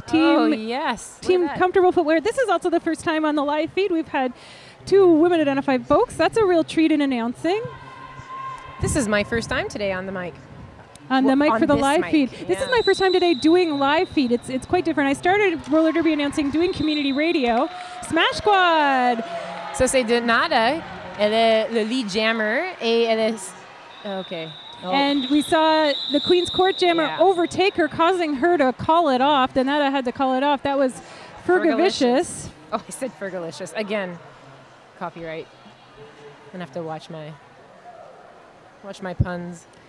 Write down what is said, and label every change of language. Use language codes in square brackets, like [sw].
[en] Team Comfortable Footwear. This is also the first time on the live feed we've had two women-identified folks. That's a real treat in announcing. This is my first time today on the mic. On the mic for the live feed. Yeah. This is my first time today doing live feed. It's quite different. I started roller derby announcing, doing community radio. Smash Squad. [fr] So c'est de nada. Elle est le lead jammer et elle est... [en] Okay. Oh. And we saw the Queen's Court jammer overtake her, causing her to call it off. Donata had to call it off. That was Fergalicious. Oh, I said Fergalicious. Again, copyright. I'm going to have to watch my puns.